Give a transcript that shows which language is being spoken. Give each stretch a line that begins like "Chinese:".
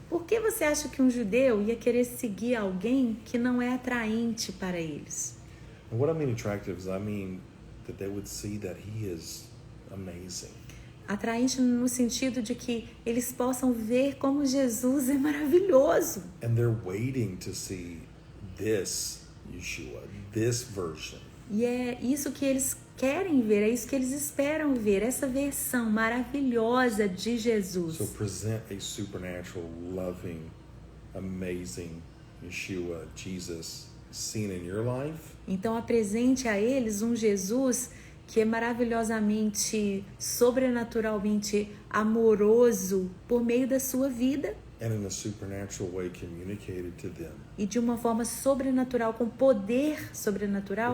Portuguese: Por que você acha que um judeu ia querer seguir alguém que não é atraente para eles?
English: And what I mean attractive is I mean that they would see that he is amazing.
Portuguese: Atraente no sentido de que eles possam ver como Jesus é maravilhoso.
English: And they're waiting to see this Yeshua, this version.
Portuguese: E é isso que eles querem ver, é isso que eles esperam ver, essa versão maravilhosa de Jesus.
English: So present a supernatural, loving, amazing Yeshua, Jesus, seen in your life.
Portuguese: Então apresente a eles um Jesus que é maravilhosamente, sobrenaturalmente amoroso por meio da sua vida
English: And in a supernatural way communicated to them.
Portuguese: e de uma forma sobrenatural, com poder sobrenatural,